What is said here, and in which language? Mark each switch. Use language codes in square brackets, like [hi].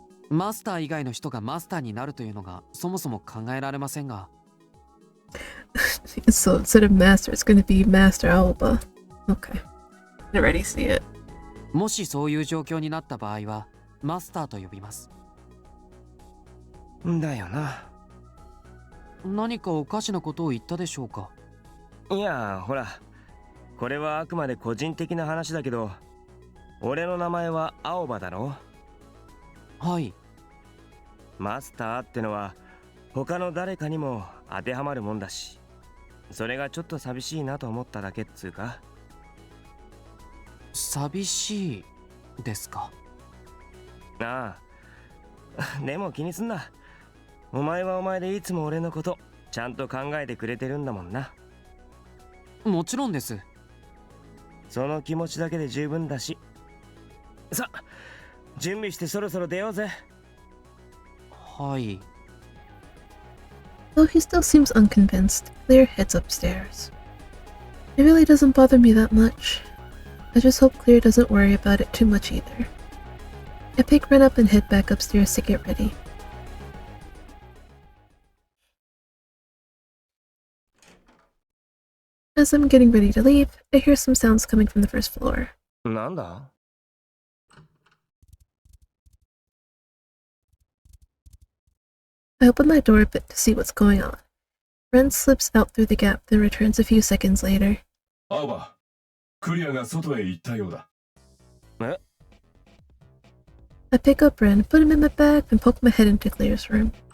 [ja] マスター以外の人がマスターになるというのがそもそも考えられませんが。 [en] So instead of master, it's going to be Master Alba. Okay. I already see it. [ja] もしそういう状況になった場合は、マスターと呼びます。だよな。何かおかしなことを言ったでしょうか？いや、ほら、これはあくまで個人的な話だけど、俺の名前は青葉だろ？はい。マスターってのは他の誰かにも当てはまるもんだし、それがちょっと寂しいなと思っただけっつうか。寂しいですか？ああ。でも気にすんな。お前はお前でいつも俺のことちゃんと考えてくれてるんだもんな。もちろんです。その気持ちだけで十分だし。さ、準備してそろそろ出ようぜ。はい。 [en] Though he still seems unconvinced, Claire heads upstairs. It really doesn't bother me that much. I just hope Claire doesn't worry about it too much either. I pick Ren up and head back upstairs to get ready. As I'm getting ready to leave, I hear some sounds coming from the first floor. [ja] なんだ? [en] I open my door a bit to see what's going on. Ren slips out through the gap, then returns a few seconds later. [ja] 青葉、クリアが外へ行ったようだ。え? [en] I pick up Ren, put him in my bag, and poke my head into Claire's room.